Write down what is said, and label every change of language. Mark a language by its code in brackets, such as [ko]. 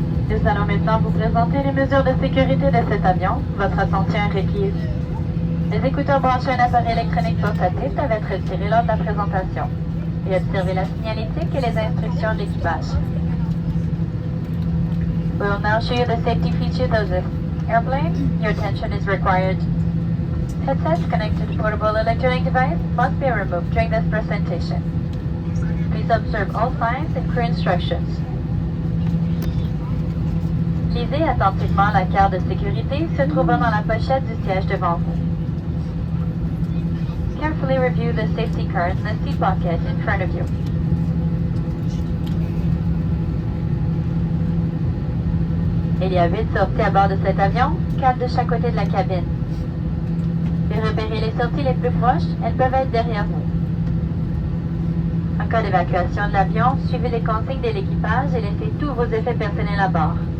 [fr] Nous allons maintenant vous présenter les mesures de sécurité de cet avion. Votre attention est requise. Les écouteurs branchés à un appareil électronique portatif doivent être retirés lors de la présentation et observer la signalétique et les instructions de l'équipage. [en] We will now show you the safety features of this airplane. Your attention is required. Headsets connected to portable electronic device must be removed during this presentation. Please observe all signs and crew instructions. [fr] Lisez attentivement la carte de sécurité se trouvant dans la pochette du siège devant vous. [en] Carefully review the safety card in the seat pocket in front of you. [fr] Il y a 8 sorties à bord de cet avion, 4 de chaque côté de la cabine. Et repérez les sorties les plus proches, elles peuvent être derrière vous. En cas d'évacuation de l'avion, suivez les consignes de l'équipage et laissez tous vos effets personnels à bord.